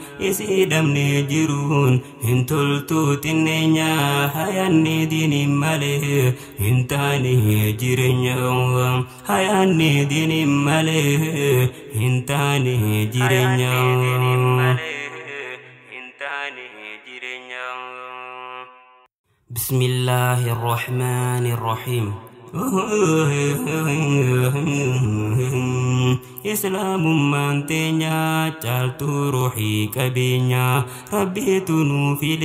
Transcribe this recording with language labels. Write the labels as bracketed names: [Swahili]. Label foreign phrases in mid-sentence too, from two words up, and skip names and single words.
[Oromo] Isii dhabnee jiruun hin toltu xinneenya. Hayaanni diini malee hin taane jireenya. Hayaanni diini malee hin taane jireenya. hin taane jireenya. [Arabic] بسم الله الرحمن الرحيم. [Oromo] Islaamummaan teenya caaltuu ruuxii qabeenya Rabbiitu nuu fide.